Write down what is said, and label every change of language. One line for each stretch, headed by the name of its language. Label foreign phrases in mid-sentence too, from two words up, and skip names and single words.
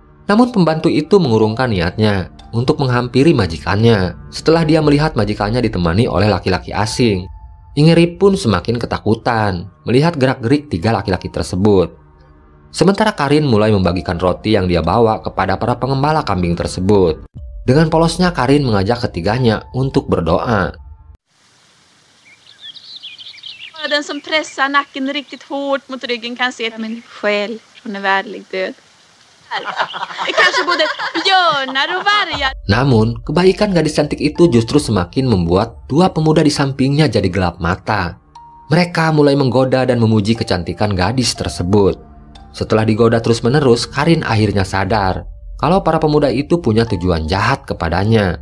Indonesian: Namun pembantu itu mengurungkan niatnya untuk menghampiri majikannya setelah dia melihat majikannya ditemani oleh laki-laki asing. Ingeri pun semakin ketakutan melihat gerak-gerik tiga laki-laki tersebut. Sementara Karin mulai membagikan roti yang dia bawa kepada para pengembala kambing tersebut. Dengan polosnya Karin mengajak ketiganya untuk berdoa.
Swedish: Den som pressar nacken riktigt hårt mot ryggen kan se min själ från en världlig död. Kanske både björnar och vargar.
Indonesian: Namun, kebaikan gadis cantik itu justru semakin membuat dua pemuda di sampingnya jadi gelap mata. Mereka mulai menggoda dan memuji kecantikan gadis tersebut. Setelah digoda terus-menerus, Karin akhirnya sadar kalau para pemuda itu punya tujuan jahat kepadanya.